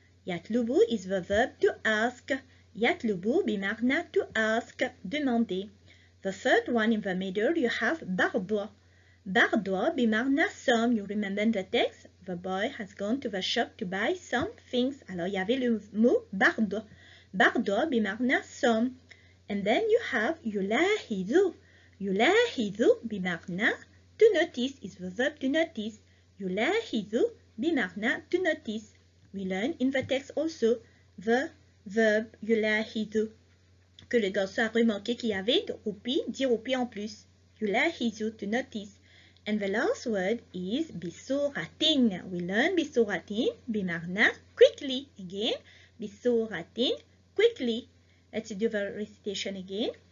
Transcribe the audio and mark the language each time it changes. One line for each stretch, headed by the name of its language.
English: Yatlubu is the verb to ask. Yatlubu بمعنى to ask, demander. The third one in the middle, you have bardwa. Bardwa بمعنى some. You remember in the text, the boy has gone to the shop to buy some things.
French: Alors, il y avait le mot bardwa.
English: Bardwa بمعنى some. And then you have yulahidu. Yulahidu بمعنى to notice is the verb to notice. Yulahidu بمعنى to notice. We learn in the text also the verb yulahidu,
French: que le garçon a remarqué qu'il y avait 10 roupies en plus.
English: Yulahidu, to notice. And the last word is bisuratin. We learn bisuratin, bimarna, quickly. Again, bisuratin, quickly. Let's do the recitation again.